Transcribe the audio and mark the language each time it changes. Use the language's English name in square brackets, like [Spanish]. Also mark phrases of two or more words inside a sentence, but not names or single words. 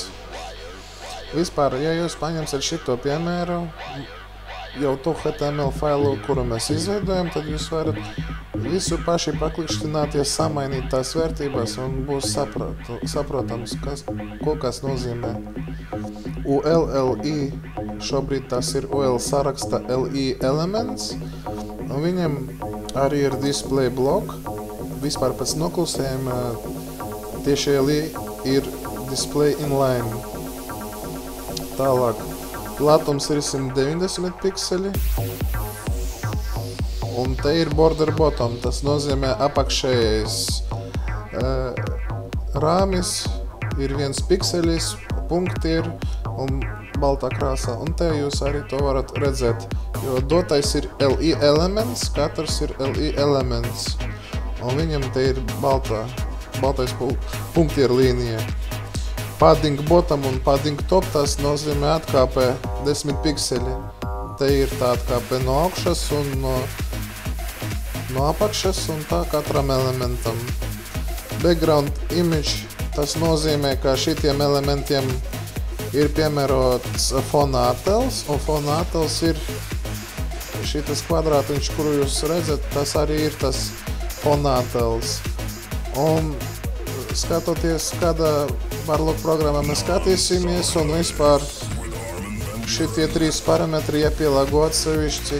[Latvian] Vispār, ja jūs paņemsiet šito piemēru, jau to HTML failu, kuru mēs izveidojam, tad jūs varat visu paši paklikštināties, samainīt tās vērtības un būs saprotams, ko kas nozīmē. ULLI, šobrīd tas ir UL saraksta LI elements, un viņam arī ir [English] display block, [Latvian] vispār pēc noklusējuma tieši LI ir [English] display inline. [Latvian] Tālāk, platums ir 190 pikseļi. Un te ir [English] border bottom, [Latvian] tas nozīmē apakšējais rāmis, ir viens pikseļis, punkti ir un baltā krāsā. Un te jūs arī to varat redzēt, jo dotais ir LI elements, katrs ir LI elements. Un viņam te ir baltais punkti ar līnija. [English] Padding bottom [Latvian] un [English] padding top, [Latvian] tas nozīmē atkāpē 10 pikseļi. Te ir tā atkāpē no augšas un no apakšas un tā katram elementam. [English] Background image, [Latvian] tas nozīmē, ka šitiem elementiem ir piemērots fona attēls, un fona attēls ir šitas kvadrātiņš, kuru jūs redzat, tas arī ir tas fona attēls. Un skatoties, kādā Barlock programmā mēs skatīsimies, un vispār šitie 3 parametri jāpielāgo atsevišķi.